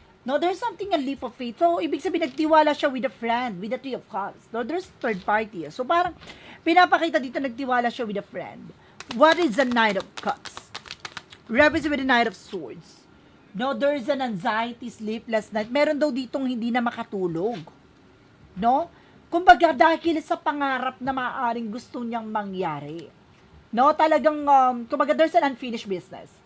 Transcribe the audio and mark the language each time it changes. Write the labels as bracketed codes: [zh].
[en] No, there's something a leap of faith. So, [tl] ibig sabihin, nagtiwala siya [en] with a friend, with the 3 of Cups. No, there's third party. So, [tl] parang, pinapakita dito, nagtiwala siya [en] with a friend. What is the Knight of Cups? Represent with the Knight of Swords. No, there's an anxiety, sleepless night. [tl] Meron daw ditong hindi na makatulog. No? Kumbaga, dahil sa pangarap na maaaring gusto niyang mangyari. [en] No, talagang, kumbaga, there's an unfinished business.